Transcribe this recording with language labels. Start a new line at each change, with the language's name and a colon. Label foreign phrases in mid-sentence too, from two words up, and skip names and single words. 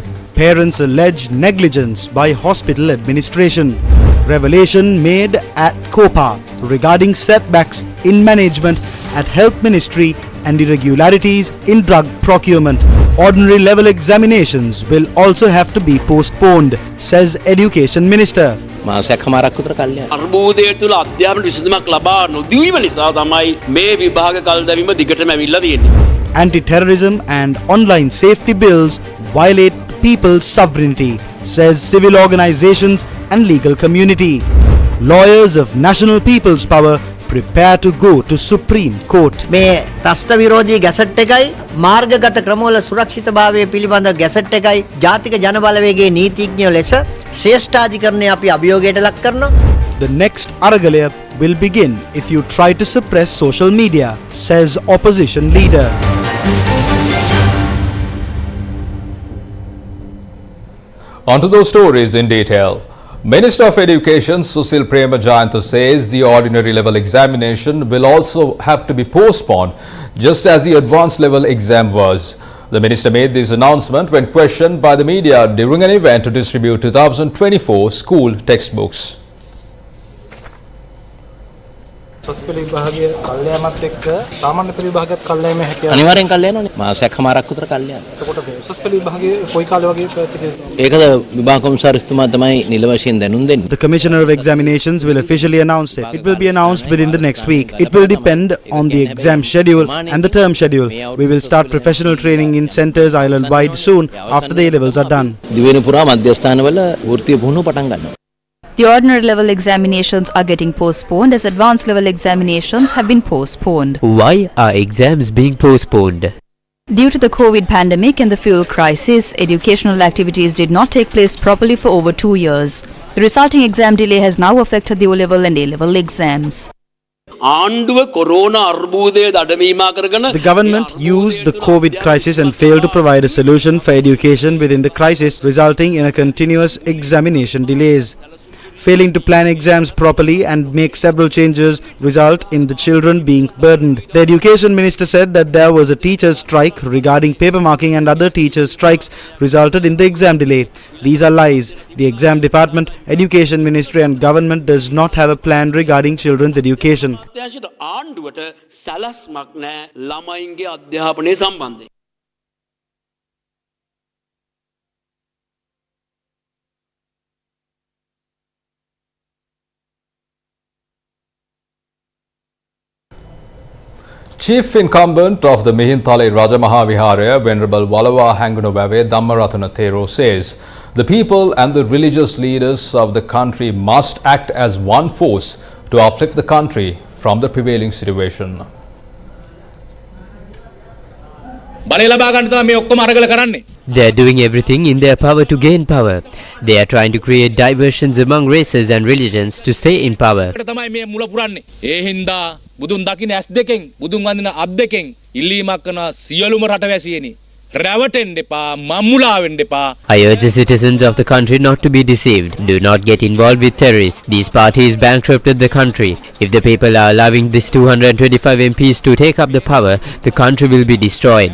English: Parents allege negligence by hospital administration. Revelation made at COPA regarding setbacks in management at Health Ministry and irregularities in drug procurement. Ordinary level examinations will also have to be postponed, says Education Minister.
Sinhala: අර්බුදය තුළ අධ්‍යාපන විසඳුමක් ලබා නොදීම නිසා තමයි මේ විභාග කල් දැමීම දිගටම ඇවිල්ලා තියෙන්නේ.
English: Anti-terrorism and online safety bills violate people's sovereignty, says civil organizations and legal community. Lawyers of National People's Power prepare to go to Supreme Court.
Sinhala: මේ ත්‍රස්ත විරෝධී ගැසට් එකයි මාර්ගගත ක්‍රමවල සුරක්ෂිතභාවය පිළිබඳ ගැසට් එකයි ජාතික ජනබලවේගයේ නීතිඥයෝ ලෙස ශ්‍රේෂ්ඨාධිකරණය අපි අභියෝගයට ලක් කරනවා.
English: The next Aragalaya will begin if you try to suppress social media, says opposition leader. On to those stories in detail. Minister of Education Susil Premajayantha says the ordinary level examination will also have to be postponed, just as the advanced level exam was. The minister made this announcement when questioned by the media during an event to distribute 2024 school textbooks.
Sinhala: අනිවාර්යෙන් කල් යනවනේ මාසයක් හමාරක් විතර කල් යනවා. එතකොට උසස් පෙළ විභාගයේ කොයි කාලේ වගේ ඒකද විභාග කොමසාරිස්තුමා තමයි නිල වශයෙන් දැනුම් දෙන්නේ.
English: The Commissioner of Examinations will officially announce it. It will be announced within the next week. It will depend on the exam schedule and the term schedule. We will start professional training in centres island-wide soon after the A-levels are done.
Sinhala: දිවෙන පුරා මධ්‍යස්ථානවල වෘත්තීය පුහුණුව පටන් ගන්නවා.
English: The ordinary level examinations are getting postponed as advanced level examinations have been postponed. Why are exams being postponed? Due to the COVID pandemic and the fuel crisis, educational activities did not take place properly for over 2 years. The resulting exam delay has now affected the O-level and A-level exams.
Sinhala: ආණ්ඩුව කොරෝනා අර්බුදය දඩමීමා කරගෙන
English: The government used the COVID crisis and failed to provide a solution for education within the crisis, resulting in a continuous examination delays. Failing to plan exams properly and make several changes result in the children being burdened. The Education Minister said that there was a teachers' strike regarding paper marking and other teachers' strikes resulted in the exam delay. These are lies. The exam department, Education Ministry and government does not have a plan regarding children's education.
Sinhala: ආණ්ඩුවට සැලැස්මක් නැහැ ළමයින්ගේ අධ්‍යාපනය සම්බන්ධයෙන්.
English: Chief incumbent of the Mihintale Rajamaha Viharaya, Venerable Walawa Hangunobave Dhammaratana Thero says the people and the religious leaders of the country must act as one force to uplift the country from the prevailing situation. They are doing everything in their power to gain power. They are trying to create diversions among races and religions to stay in power.
Sinhala: ඒ හින්දා බුදුන් දකින්න ඇස් දෙකෙන් බුදුන් වඳින අත් දෙකෙන් ඉල්ලීමක් කරන සියලුම රටවැසියනි රැවටෙන්න එපා මම්මුලා වෙන්න එපා.
English: I urge the citizens of the country not to be deceived. Do not get involved with terrorists. These parties bankrupted the country. If the people are allowing these 225 MPs to take up the power, the country will be destroyed.